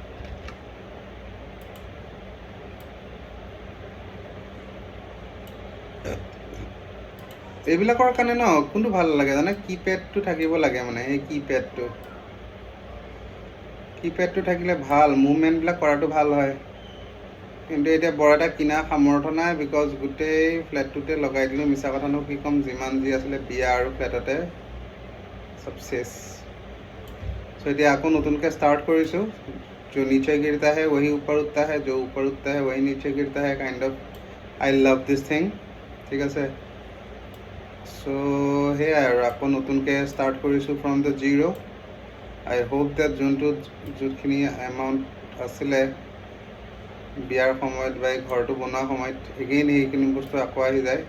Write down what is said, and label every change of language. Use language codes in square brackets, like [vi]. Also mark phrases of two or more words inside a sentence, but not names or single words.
[as] এইবিলাকৰ কাৰণে ন কোনটো ভাল লাগে জানে, কিপেডটো থাকিব লাগে, মানে এই কিপেডটো থাকিলে ভাল, মুভমেণ্টবিলাক কৰাটো ভাল হয়। কিন্তু এতিয়া বৰ এটা কিনা সামৰ্থ্য নাই, বিকজ গোটেই ফ্লেটটোতে লগাই দিলোঁ। মিছা কথানো কি ক'ম, যিমান যি আছিলে বিয়া আৰু ফ্লেটতে চব চেছ। চ' এতিয়া আকৌ নতুনকৈ ষ্টাৰ্ট কৰিছোঁ। [hi] जो नीचे गिरता है वही ऊपर उठता है, जो ऊपर उठता है वही नीचे गिरता है, [en] kind of I love this thing, [as] ঠিক আছে। চ' সেয়াই আৰু আকৌ নতুনকৈ ষ্টাৰ্ট কৰিছোঁ [en] from the zero'. I hope that [as] যোনখিনি এমাউণ্ট আছিলে বিয়াৰ সময়ত বা ঘৰটো বনোৱাৰ সময়ত এগেইন সেইখিনি বস্তু আকৌ আহি যায়।